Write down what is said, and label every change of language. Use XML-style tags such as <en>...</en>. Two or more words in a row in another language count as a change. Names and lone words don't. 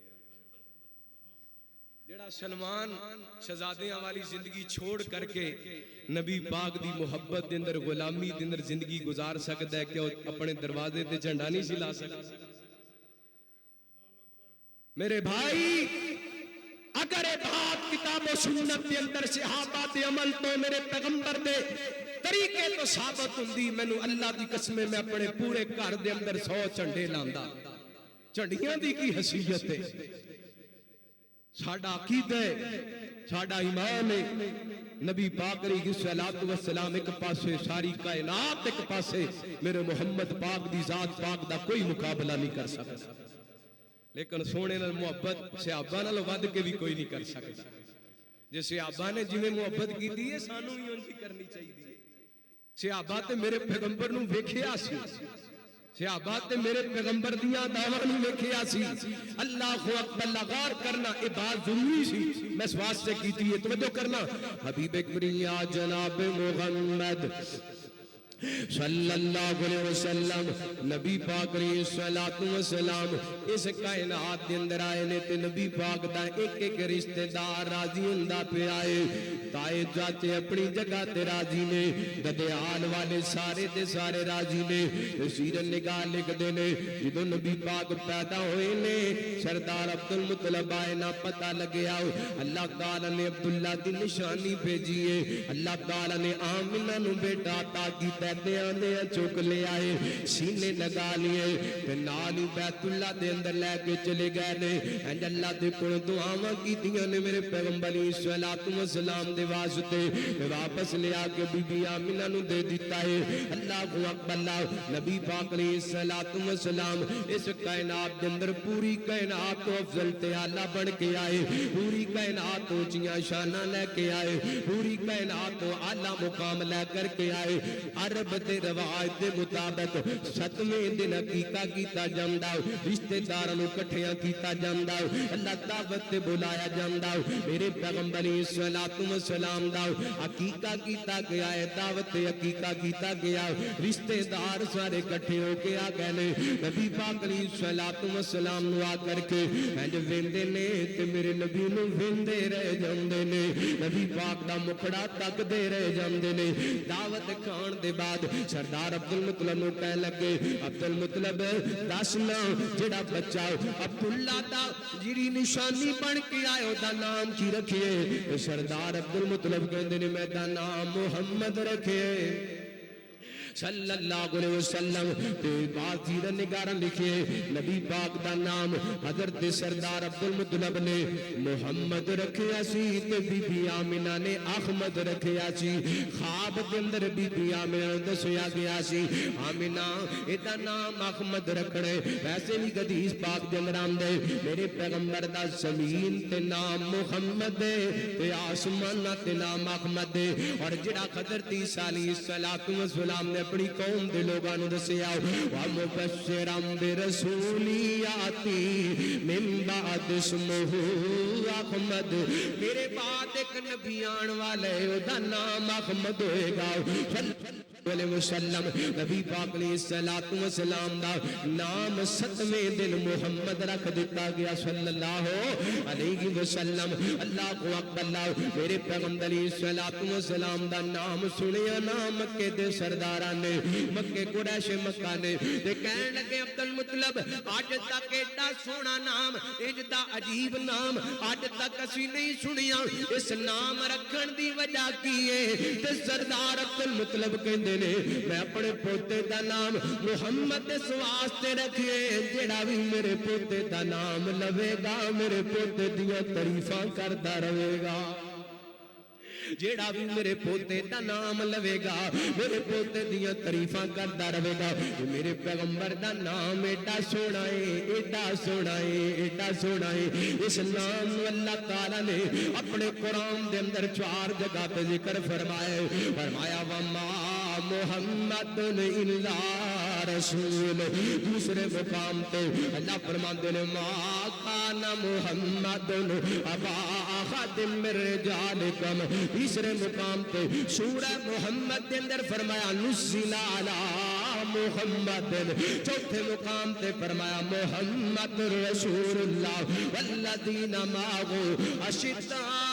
<pa>جڑا سلمان شہزادیاں والی زندگی چھوڑ کر کے نبی پاک دی محبت دے اندر غلامی دے اندر زندگی گزار سکتا ہے کہ اپنے دروازے تے جھنڈا نہیں سی لا سکتا میرے بھائی اگر بات کتاب و سنت دے اندر صحابہ دے عمل تو میرے پیغمبر دے طریقے تو ثابت ہوندی مینوں اللہ دی قسم میں اپنے پورے گھر دے اندر 100 جھنڈے لاندا جھنڈیاں دی کی حیثیت ہے ساڈا عقیدہ ہے ساڈا ایمان ہے نبی پاک</pa> <ar>علیہ الصلوۃ والسلام</ar> <pa>ایک پاسے ساری کائنات ایک پاسے میرے محمد پاک دی ذات پاک دا کوئی مقابلہ نہیں کر سکتا لیکن سونے نال محبت صحابہ نال ود کے بھی کوئی نہیں کر سکتا جے صحابہ نے جویں محبت کیتی ہے سانوں بھی اونجی کرنی چاہیے صحابہ تے میرے پیغمبر نوں ویکھیا سی صحابہ تے میرے پیغمبر دیاں دعواں نوں ویکھیا سی</pa> <ar>اللہ اکبر</ar> <pa>لغار کرنا یہ بات ضروری سی میں اس واسطے کیتی ہے توجہ کرنا حبیب کبریا جناب محمد</pa> <ar>صلی اللہ علیہ وسلم</ar> <pa>نبی پاک</pa> <ar>علیہ الصلوۃ والسلام</ar> <pa>اس کائنات دے اندر آئے نے تے نبی پاک دا ایک ایک رشتہ دار راضی ہوندا پیا ہے تائے چاچے اپنی جگہ تے راضی نے ددیال والے سارے دے سارے راضی نے سیرت نگاہ لکھ دے نے جدوں نبی پاک پیدا ہوئے نے سردار عبد المطلب آئے نہ پتہ لگیا اللہ تعالی نے عبداللہ دی نشانی بھیجی ہے اللہ تعالی نے آمنہ نو بیٹا عطا کیتا پیدے آندے چک لے آئے سینے لگا لیے تے نال ہی بیت اللہ دے اندر لے کے چلے گئے نے انج اللہ دے کول دعاواں کیتیاں نے میرے پیغمبر</pa> <ar>علیہ الصلوۃ والسلام</ar> <pa>دے واسطے تے واپس لے آ کے بی بی آمنہ نو دے دیتا ہے</pa> <ar>اللہ اکبر</ar> <pa>اللہ نبی پاک</pa> <ar>علیہ الصلوۃ والسلام</ar> <pa>اس کائنات دے اندر پوری کائنات تو افضل تے اعلی بن کے آئے پوری کائنات تو اونچیاں شاناں لے کے آئے پوری کائنات تو اعلی مقام لے کر کے آئے عرب دے روایت دے مطابق 7ویں دن عقیقہ کیتا جاندا رشتہ داراں نو اکٹھیاں کیتا جاندا اللہ دعوت تے بلایا جاندا میرے پیغمبر</pa> <ar>علیہ الصلوۃ والسلام</ar> <pa>دا عقیقہ کیتا گیا ہے دعوت تے عقیقہ کیتا گیا رشتہ دار سارے اکٹھے ہو کے آ گئے نے نبی پاک</pa> <ar>علیہ الصلوۃ والسلام</ar> <pa>نو آ کر کے انج ویندے نے تے میرے نبی نو ویندے رہ جاندے نے نبی پاک دا مکھڑا تکدے رہ جاندے نے دعوت کھان دے بعد سردار عبد المطلب نو کہنے لگے عبد المطلب دسنا جڑا بچہ عبداللہ دا جڑی نشانی بن کے آئے او دا نام کی رکھیے سردار عبد المطلب کہندے نے میں دا نام محمد رکھے</pa> <ar>صلی اللہ علیہ وسلم</ar> <pa>تے بات سیرت نگارن لکھے نبی پاک دا نام حضرت سردار عبد المطلب نے محمد رکھیا سی تے بی بی آمنہ نے احمد رکھیا سی خواب دے اندر بی بی آمنہ نوں دسیا گیا سی آمنہ ایدا نام احمد رکھنے ویسے بھی حدیث پاک دے اندر آندے میرے پیغمبر دا زمین تے نام محمد تے آسمان تے نام احمد اور جڑا حضرت عیسیٰ</pa> <ar>علیہ السلام</ar> <pa>نے اپنی قوم دے لوگاں نوں دسیا</pa> <ar>وَمُبَشِّرًا بِرَسُولٍ يَأْتِي مِن بَعْدِ اسْمُهُ احمد</ar> <pa>میرے بعد ایک نبی آن والے او دا نام احمد ہوئے گا</pa> <ar>علیہ وسلم</ar> <pa>نبی پاک</pa> <ar>علیہ الصلوۃ والسلام</ar> <pa>دا نام 7ویں دن محمد رکھ دیتا گیا</pa> <ar>صلی اللہ علیہ وسلم اللہ اکبر</ar> <pa>اللہ میرے پیغمبر</pa> <ar>علیہ الصلوۃ والسلام</ar> <pa>دا نام سنیا نا مکے دے سرداراں نے مکے قریش مکہ نے تے کہن لگے عبد المطلب اج تک ایڈا سونا نام انج دا عجیب نام اج تک اسی نہیں سنیا اس نام رکھن دی وجہ کی ہے تے سردار عبد المطلب کہندے نے میں اپنے پوتے دا نام محمد اس واسطے رکھیے جڑا بھی میرے پوتے دا نام لوے گا میرے پوتے دیاں تعریفاں کردا رہے گا جیڑا بھی میرے پوتے دا نام لوے گا میرے پوتے دیاں تعریفاں کردا رہے گا میرے پیغمبر دا نام ایڈا سونا ہے ایڈا سونا ہے ایڈا سونا ہے اس نام اللہ تعالی نے اپنے قرآن دے اندر 4 جگہ پہ ذکر فرمایا</pa> <ar>وما محمد الا رسول</ar> <pa>دوسرے مقام پہ اللہ فرماندے نے</pa> <ar>ما کان محمد ابا احد من رجالکم</ar> <pa>تیسرے مقام پہ سورہ محمد کے اندر فرمایا</pa> <ar>نزل علی محمد</ar> <pa>چوتھے مقام پہ فرمایا</pa> <ar>محمد رسول اللہ والذین معه اشداء</ar>